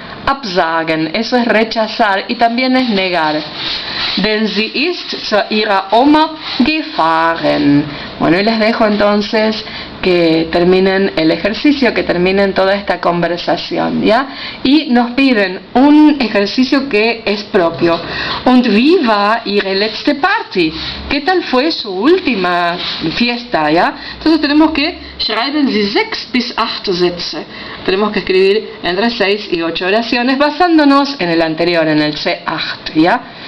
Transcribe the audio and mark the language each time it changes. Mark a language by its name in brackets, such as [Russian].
[Spanish] Absagen, eso es rechazar y también es negar. [German] Denn sie ist zu ihrer Oma gefahren. [Spanish] Bueno, y les dejo entonces que terminen el ejercicio, que terminen toda esta conversación, ¿ya? Y nos piden un ejercicio que es propio. [German] Und wie war Ihre letzte Party? [Spanish] ¿Qué tal fue su última fiesta, ya? Entonces tenemos que [German] schreiben Sie 6 bis 8 Sätze. [Spanish] Tenemos que escribir entre 6 y 8 oraciones basándonos en el anterior, en el C8, ¿ya?